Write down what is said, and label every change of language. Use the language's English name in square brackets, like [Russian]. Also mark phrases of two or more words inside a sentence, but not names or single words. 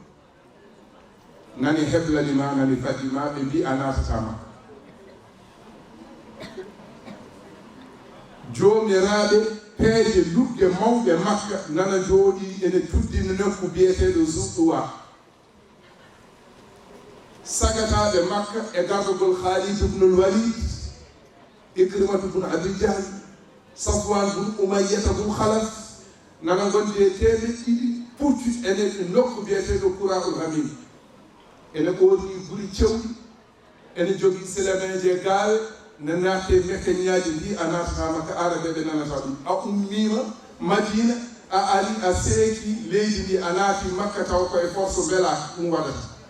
[Fula] nani heblanima nani fadima ɓe mbi a natata makka joomiraɓe peeje lugge mawɓe makka nana jooɗi ene tuddini nokku biyeteɗo Zuɗɗuwa sagataɓe makka e gardogol Khalid ibnul Walid Ikrimatu bun Abi Jahl Safwan bun Umayyata bun Khalaf nana gondi e temeɗɗiɗi puccu ene nokku biyeteɗo Qura'ul Hamim ene ɓorni guri cewɗi ene jogii silameje gawe ne naate mécañaji ndi a natata makka arabe ɓe nanata ɗum a ummima Madina a ari a seeki leydi ndi a naati makka taw koye force welaka ɗum waɗata